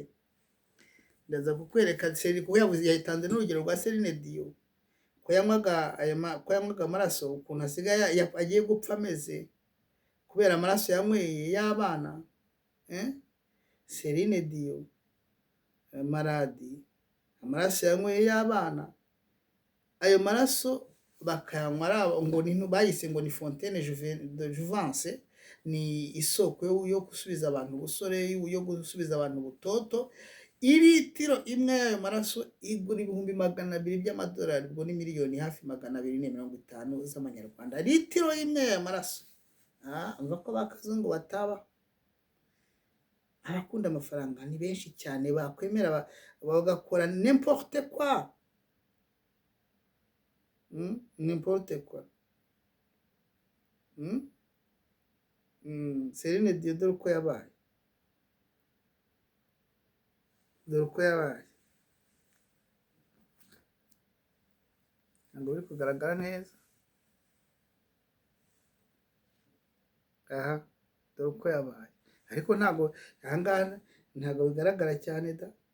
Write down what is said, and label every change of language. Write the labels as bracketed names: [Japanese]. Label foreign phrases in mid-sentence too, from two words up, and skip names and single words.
[Kinyarwanda] Ndaza kukwereka kuko yatanze n'urugero rwa Celine Dion ko yanywaga amaraso, ukuntu asigaye agiye gupfa ameze kubera amaraso yanyweye y'abana. Celine Dion maradi, amaraso yanyweye y'abana, ayo maraso bakayanywa ngo bayise ngo ni [French] fontaine de jouvence, [Kinyarwanda] ni isoko yo gusubiza abantu ubusore, yo gusubiza abantu ubutoto. Litiro imwe y'ayo maraso igura $200,000 by'amadolari, ubwo ni miliyoni hafi 250 z'amanyarwanda. Litiro imwe y'ayo maraso, umva ko bakazungu bataba. Abakunda amafaranga ni benshi cyane, bakwemera bagakora [French] n'importe quoi, n'importe quoi. [Kinyarwanda] Celine Dion dore uko yabaye, ntabwo biri kugaragara neza. Aha dore uko yabaye, ariko ntabwo ahangaha ntabwo bigaragara cyane da.